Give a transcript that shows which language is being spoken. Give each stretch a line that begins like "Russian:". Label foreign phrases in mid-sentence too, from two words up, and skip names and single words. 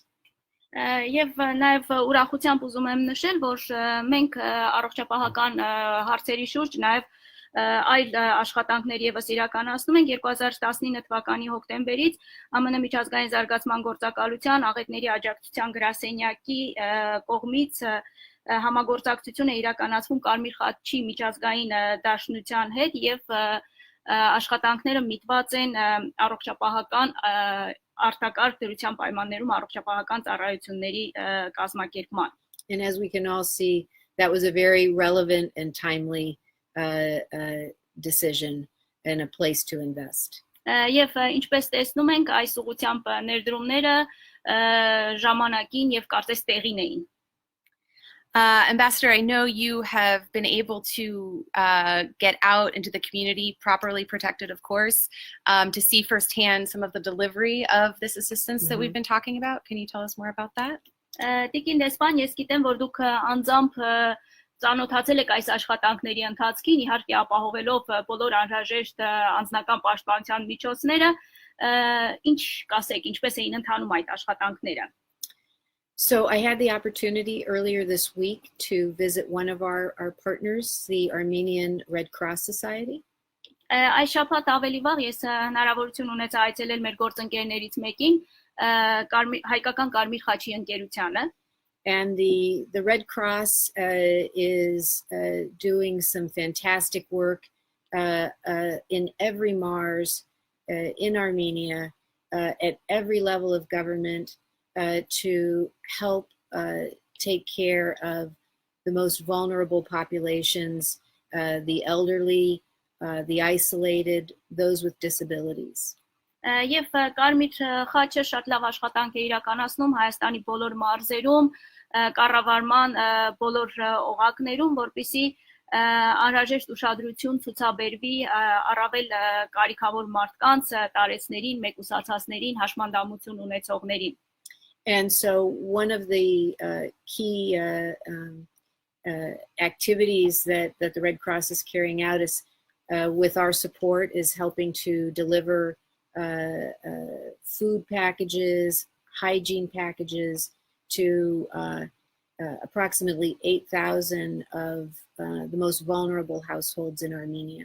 Armenian: Եվ նաև ուրախությամբ ուզում եմ նշել, որ մենք առողջապահական հարցերի շուրջ նաև այլ աշխատանքներ եւս իրականացնում ենք 2019 թվականի հոկտեմբերից ԱՄՆ միջազգային զարգացման գործակալության աղետների աջակցության գրասենյակի կողմից համագործակցություն է իրականացվում Կարմիր խաչի միջազգային դաշնության հետ եւ աշխատանքները միտված են առողջապահական արտակարգ դրության պայմաններում առողջապահական ծառայությունների կազմակերպման.
English: And as we can all see, that was a very relevant and timely decision and a place to invest.
Armenian: Եվ ինչպես տեսնում ենք, այս ուղղությամբ ներդրումները ժամանակին եւ կարծես տեղին էին.
English: Ambassador, I know you have been able to get out into the community, properly protected, of course, to see firsthand some of the delivery of this assistance that we've been talking about. Can you tell us more about that?
Armenian: Տիկին դեսպան, ես գիտեմ, որ դուք անձամբ ծանոթացել եք այս աշխատանքների ընթացքին, իհարկե ապահովելով բոլոր անհրաժեշտ անձնական պաշտպանության միջոցները, ինչ կասեք, ինչպես էին ընթանում այդ աշխատանքները?
English: So I had the opportunity earlier this week to visit one of our partners, the Armenian Red Cross Society.
Armenian: Այս շաբաթ ավելի վաղ ես հնարավորություն ունեցա այցելել մեր գործընկերներից մեկին, հայկական Կարմիր խաչի ընկերությանը.
English: And the Red Cross is doing some fantastic work in every Mars in Armenia at every level of government to help take care of the most vulnerable populations, the elderly, the isolated, those with disabilities.
Armenian: Եվ Կարմիր խաչը շատ լավ աշխատանք է իրականացնում Հայաստանի բոլոր մարզերում, կառավարման բոլոր օղակներում, որպեսզի անհրաժեշտ ուշադրություն ցուցաբերվի առավել կարիքավոր մարդկանց, տարեցներին, մեկուսացածներին, հաշմանդամություն ունեցողներին.
English: And so one of the key activities that the Red Cross is carrying out is, with our support, is helping to deliver food packages, hygiene packages to approximately 8,000 of the most vulnerable households in Armenia.